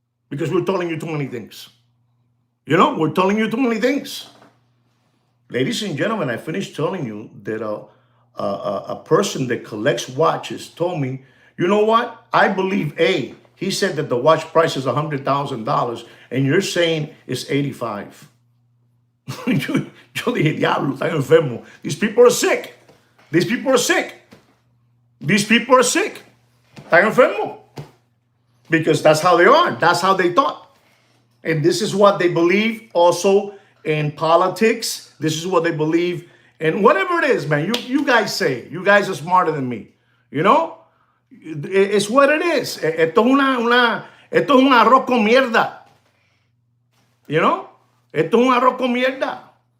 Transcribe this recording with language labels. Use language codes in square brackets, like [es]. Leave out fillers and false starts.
[en] Because we're telling you too many things. We're telling you too many things. Ladies and gentlemen, I finished telling you that a person that collects watches told me, you know what? I believe he said that the watch price is $100,000 and you're saying it's 85. [es] Yo dije, diablo, están enfermo. [en] These people are sick. These people are sick. These people are sick. [es] Están enfermo. [en] Because that's how they are. That's how they thought. And this is what they believe also in politics. This is what they believe in whatever it is, man. You guys say. You guys are smarter than me. It's what it is. [es] Esto es un arroz con mierda. Esto es un arroz con mierda.